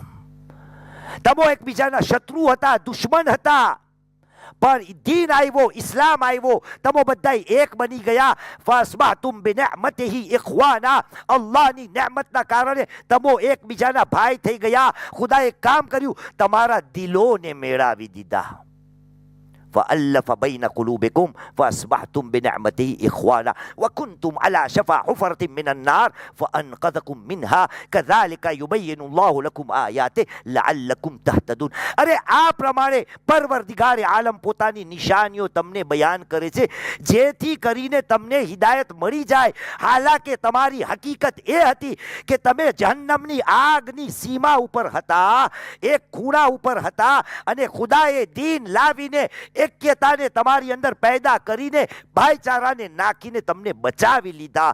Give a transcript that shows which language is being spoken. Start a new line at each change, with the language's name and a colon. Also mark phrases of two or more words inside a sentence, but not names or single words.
Gujarati: તમો એકબીજાના શત્રુ હતા, દુશ્મન હતા, પણ દીન આવ્યો, ઇસ્લામ આવ્યો, તમો બધા એક બની ગયા.
Arabic: فأصبحتم بنعمته إخوانا.
Gujarati: અલ્લાહની નિઅમતના કારણે તમો એકબીજાના ભાઈ થઈ ગયા. ખુદાએ કામ કર્યું, તમારા દિલોને મેળાવી દીધા.
Arabic: فألف بين قلوبكم فأصبحتم بنعمته إخوانا وكنتم على شفا حفرة من النار فأنقذكم منها كذلك يبين الله لكم آياته لعلكم تهتدون.
Gujarati: અરે આ પ્રમાણે પરવરદિગાર આલમ પોતાની નિશાનીઓ તમને બયાન કરે છે જેથી કરીને તમને હિદાયત મળી જાય. હાલાકે તમારી હકીકત એ હતી કે તમે જહન્નમની આગની સીમા ઉપર હતા, એક ખૂણા ઉપર હતા, અને ખુદાએ દીન લાવીને એક્યતાને તમારી અંદર પેદા કરીને ભાઈચારાને નાખીને તમને બચાવી લીધા.